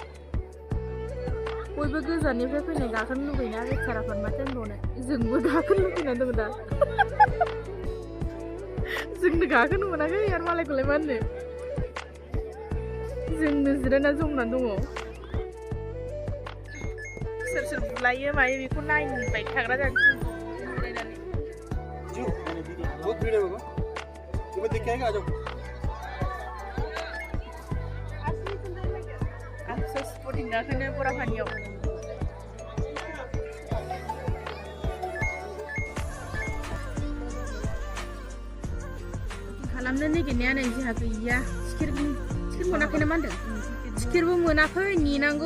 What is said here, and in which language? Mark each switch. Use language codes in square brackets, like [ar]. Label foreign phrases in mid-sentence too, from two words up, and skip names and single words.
[brx] बयबो गोजाननिफ्राय फैनाय गाखोनो लुबैना बेचाराफोर माथो होनबावनो जोंबो गाखोनो लुबैनानै दङ दा जोंनो गाखोनो मोनाखै आरो मालायखौलाय मा होननो जोंनो जिरायना जमनानै दङ सोर सोर बुलायो मायो बेखौ नायबाय थाग्रा जानोसै जिरायनानै [hi] बहुत भीड़ है बाबा तुम्हें देख के आएगा आ जाओ [brx] आमसो स्पटिं गाखोनो बरा पानियाव खालामनो नागिरनाया नै जोंहा गैया टिकेट मोनाखै ना मा होनदों टिकेटबो मोनाखै नेनांगौ